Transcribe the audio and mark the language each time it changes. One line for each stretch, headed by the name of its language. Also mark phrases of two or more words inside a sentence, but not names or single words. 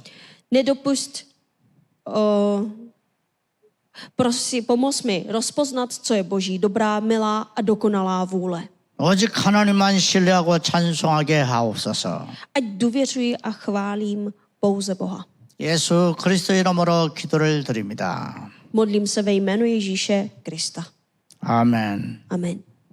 Czech: Nedopust, prosím, pomoz mi rozpoznat, co je Boží dobrá, milá a dokonalá vůle.
Korean: 오직 하나님만 신뢰하고 찬송하게 하옵소서.
Czech: Ať důvěřuji a chválím pouze Boha.
Korean: 예수 그리스도 이름으로 기도를 드립니다.
Czech: Modlím se ve jménu Ježíše Krista.
Korean: 아멘.
Czech: Amen.